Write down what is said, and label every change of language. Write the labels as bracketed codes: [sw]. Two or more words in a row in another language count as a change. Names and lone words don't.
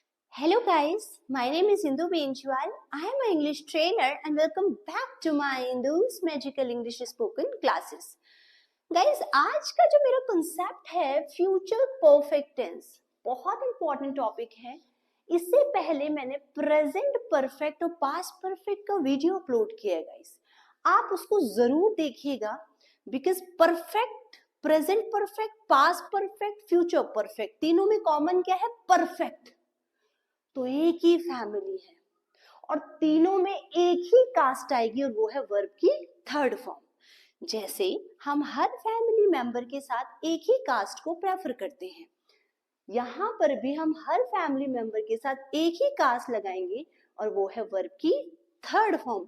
[en] Hello guys, my name is Indu Benchwal. I am an English trainer and welcome back to my Indu's Magical English Spoken Classes. Guys, [hi] आज का जो मेरा concept है [en] future perfect tense, [hi] बहुत [en] important topic [hi] है. इससे पहले मैंने [en] present perfect [hi] और [en] past perfect [hi] का वीडियो अपलोड किया है guys. आप उसको जरूर देखिएगा [en] because perfect, present perfect, past perfect, future perfect [hi] तीनों में common क्या है? Perfect. तो एक ही फैमिली है और तीनों में एक ही कास्ट आएगी और वो है वर्ब की [en] third form. [hi] जैसे हम हर [en] family member [hi] के साथ एक ही कास्ट को प्रेफर करते हैं, यहाँ पर भी हम हर [en] family member [hi] के साथ एक ही कास्ट लगाएंगे और वो है वर्ब की [en] third form.